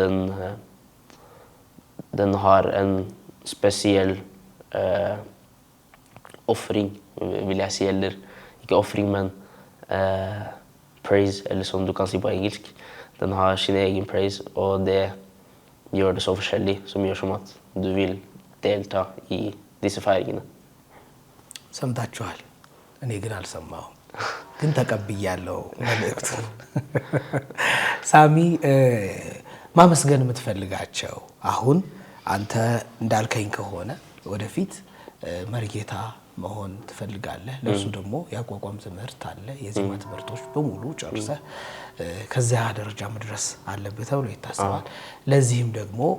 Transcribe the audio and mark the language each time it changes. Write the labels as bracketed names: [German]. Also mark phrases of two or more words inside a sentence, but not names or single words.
[Norwegian] den har en spesiell offring, vil jeg si, eller ikke offring, men praise, eller som du kan si på engelsk. Den har sin egen praise, og det gjør det så forskjellig, som gjør som at du vil delta i disse feiringene. [Amharic] ሰምታችኋል። እኔ ግን አልሰማሁም፣ ግን ተቀብያለሁ መልእክቱን። ሳሚ ማመስገን የምትፈልጋቸው አሁን አንተ እንዳልከኝ ከሆነ ወደፊት መርጌታ መሆን ትፈልጋለህ። ለሱ ደግሞ ያቋቋም ትምህርት አለ፣ የዜማ ትምህርቶች በሙሉ ጨርሰህ ከዚያ ደረጃ መድረስ አለበት ተብሎ ይታሰባል። ለዚህም ደግሞ